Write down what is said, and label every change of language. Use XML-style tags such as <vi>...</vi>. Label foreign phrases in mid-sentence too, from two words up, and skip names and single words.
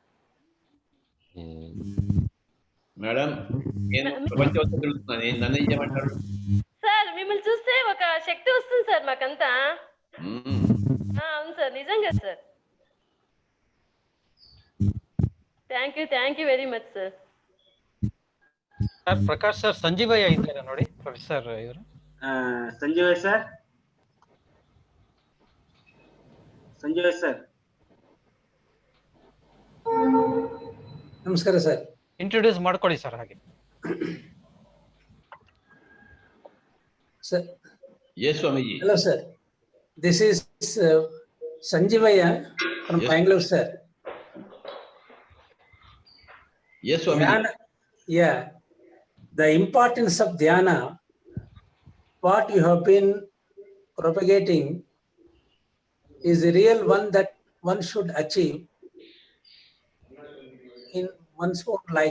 <te>మేడం నేను ప్రపంచం తిరుగుతున్నాను, నన్ను ఏం చేయమంటారు? సార్ మిమ్మల్ని చూస్తే ఒక శక్తి వస్తుంది సార్ మాకంతా. అవును సార్, నిజంగా సార్.</te> <en>Thank you very much</en> <te>సార్.</te> <kn>ಸರ್ ಪ್ರಕಾಶ್ ಸರ್, ಸಂಜೀವಯ್ಯ ಇದ್ದಾರೆ ನೋಡಿ ಪ್ರೊಫೆಸರ್ ಇವರು. ಸಂಜೀವಯ್ಯ ಸರ್, ಸಂಜೀವಯ್ಯ ಸರ್. ನಮಸ್ಕಾರ ಸರ್. ಇಂಟ್ರೊಡ್ಯೂಸ್ ಮಾಡ್ಕೊಳ್ಳಿ ಸರ್ ಹಾಗೆ. ಸರ್.</kn> <en>Yes, Swamiji. Hello sir. This is Sanjeevaya from Bangalore, sir. Yes, Swamiji. Yeah. The importance of dhyana, what you have been propagating, is the real one that one should achieve in one's own life.</en>